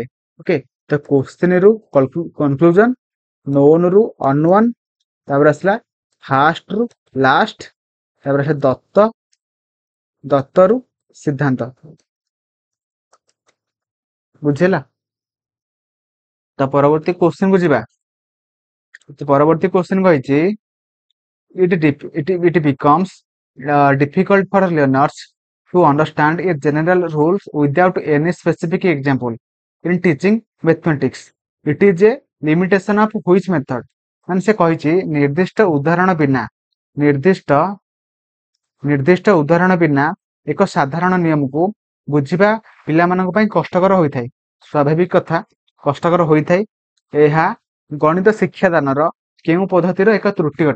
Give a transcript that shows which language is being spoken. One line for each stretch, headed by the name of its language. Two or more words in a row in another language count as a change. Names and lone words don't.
Odia: ଓକେ, ତ କ୍ୱେଶ୍ଚିନ୍ ରୁ କନକ୍ଲୁଜନ, ନୋନ୍ ରୁ ଅନନୋନ୍, ତାପରେ ଆସିଲା ଫାଷ୍ଟ ରୁ ଲାଷ୍ଟ, ତାପରେ ଆସିଲା ଦତ୍ତରୁ ସିଦ୍ଧାନ୍ତ। ବୁଝିଲା। ତ ପରବର୍ତ୍ତୀ କ୍ୱେଶ୍ଚିନ୍ କୁ ଯିବା। ପରବର୍ତ୍ତୀ କ୍ୱେଶ୍ଚିନ୍ କହିଛି
English: it becomes difficult for learners to understand a general rules without any specific example in teaching mathematics. It is a limitation of which method।
Odia: ମାନେ ସେ କହିଛି ନିର୍ଦ୍ଦିଷ୍ଟ ଉଦାହରଣ ବିନା ଏକ ସାଧାରଣ ନିୟମକୁ ବୁଝିବା ପିଲାମାନଙ୍କ ପାଇଁ କଷ୍ଟକର ହୋଇଥାଏ। ସ୍ୱାଭାବିକ କଥା, କଷ୍ଟକର ହୋଇଥାଏ। ଏହା ଗଣିତ ଶିକ୍ଷାଦାନର କେଉଁ ପଦ୍ଧତିର ଏକ ତ୍ରୁଟି ଅଟେ।